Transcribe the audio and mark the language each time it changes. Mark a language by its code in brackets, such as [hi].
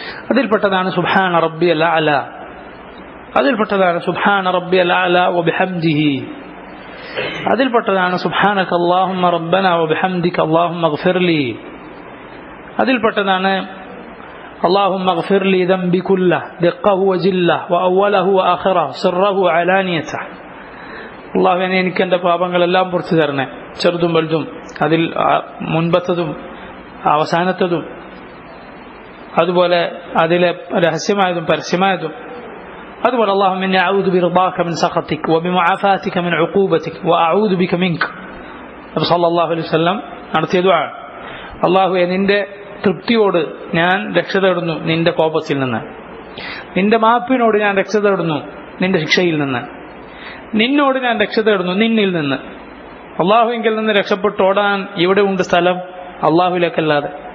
[ml] അതിൽപ്പെട്ടതാണ് [ar] സുബ്ഹാന റബ്ബിയൽ അഅല, അതിൽപ്പെട്ടതാണ് സുബ്ഹാന റബ്ബിയൽ അഅല വബിഹംദിഹി, അതിൽപ്പെട്ടതാണ് സുബ്ഹാനക അല്ലാഹുമ്മ റബ്ബനാ വബിഹംദിക അല്ലാഹുമ്മഗ്ഫിർലി, അതിൽപ്പെട്ടതാണ് اللهم اغفر لي ذنبي كله دقه وجله وأوله وآخره سره وعلانيته. [ml] അള്ളാഹു എനിക്ക് എൻ്റെ പാപങ്ങളെല്ലാം പുറത്തു തരണേ, ചെറുതും വലുതും, അതിൽ മുൻപത്തതും അവസാനത്തതും, അതുപോലെ അതിലെ രഹസ്യമായതും പരസ്യമായതും. അതുപോലെ [ar] اللهم إني أعوذ برضاك من سخطك وبمعافاتك من عقوبتك وأعوذ بك منك. [ml] നബി സല്ലല്ലാഹു അലൈഹി വസല്ലം നടത്തിയ ദുആ. അള്ളാഹുവേ നിന്റെ തൃപ്തിയോട് ഞാൻ രക്ഷ തേടുന്നു നിന്റെ കോപത്തിൽ നിന്ന്, നിന്റെ മാപ്പിനോട് ഞാൻ രക്ഷ തേടുന്നു നിന്റെ ശിക്ഷയിൽ നിന്ന്, നിന്നോട് ഞാൻ രക്ഷ തേടുന്നു നിന്നിൽ നിന്ന്. അള്ളാഹുവിങ്കിൽ നിന്ന് രക്ഷപ്പെട്ടോടാൻ ഇവിടെ ഉണ്ട് സ്ഥലം അള്ളാഹുവിലേക്കല്ലാതെ.